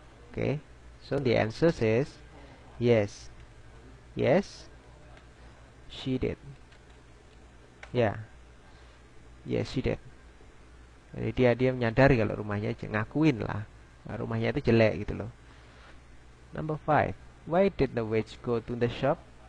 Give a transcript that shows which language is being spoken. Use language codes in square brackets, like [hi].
[en] Okay, so the answer is yes, she did. Ya, yes she did. [id] Jadi dia menyadari kalau rumahnya, ngakuin lah rumahnya itu jelek gitu loh. [en] Number 5, why did the witch go to the shop?